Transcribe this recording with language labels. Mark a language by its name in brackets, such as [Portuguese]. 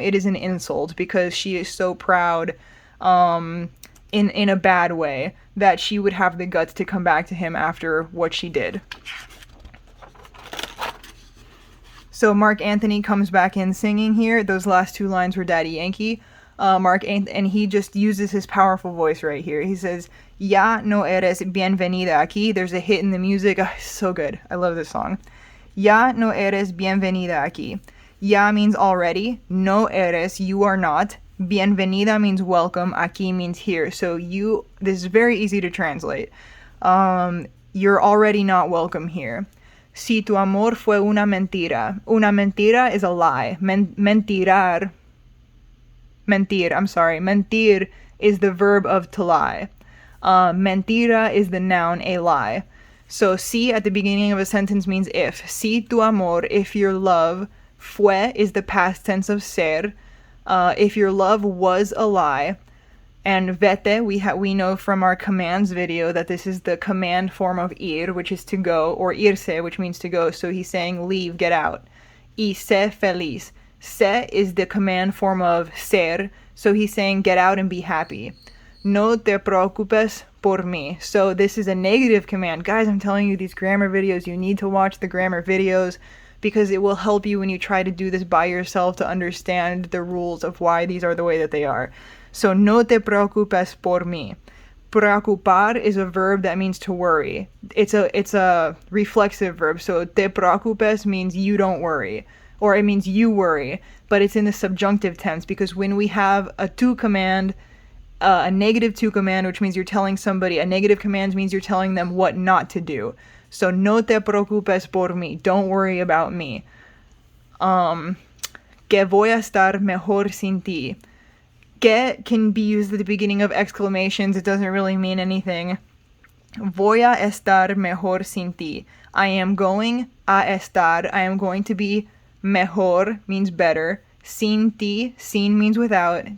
[English] It is an insult because she is so proud in a bad way that she would have the guts to come back to him after what she did. So Marc Anthony comes back in singing here. Those last two lines were Daddy Yankee. Marc Anthony, and he just uses his powerful voice right here. He says, [Spanish] Ya no eres bienvenida aquí. [English] There's a hit in the music. Oh, so good. I love this song. [Spanish] Ya no eres bienvenida aquí. [English] Ya means already. [Spanish] No eres, [English] you are not. Bienvenida means welcome. Aquí means here. So this is very easy to translate. You're already not welcome here. [Spanish] Si tu amor fue una mentira. Una mentira [English] is a lie. Mentir, Mentir is the verb of to lie. Mentira is the noun, a lie. So si at the beginning of a sentence means if. [Spanish] Si tu amor, [English] if your love. Fue is the past tense of ser. If your love was a lie. And vete, we know from our commands video that this is the command form of ir, which is to go, or irse, which means to go. So he's saying leave, get out. [Spanish] Y sé feliz. [English] Se is the command form of ser, so he's saying get out and be happy. [Spanish] No te preocupes por mí. [English] So this is a negative command. Guys, I'm telling you, these grammar videos, you need to watch the grammar videos because it will help you when you try to do this by yourself to understand the rules of why these are the way that they are. [Spanish] So no te preocupes por mí. [English] Preocupar is a verb that means to worry. It's a reflexive verb. So te preocupes means you don't worry. Or it means you worry, but it's in the subjunctive tense because when we have a to command, a negative to command, which means you're telling somebody, a negative command means you're telling them what not to do. [Spanish] So no te preocupes por mí, [English] don't worry about me. [Spanish] Que voy a estar mejor sin ti. [English] Que can be used at the beginning of exclamations, it doesn't really mean anything. [Spanish] Voy a estar mejor sin ti. [English] I am going [Spanish] a estar. [English] I am going to be mejor means better. Sin ti, sin means without.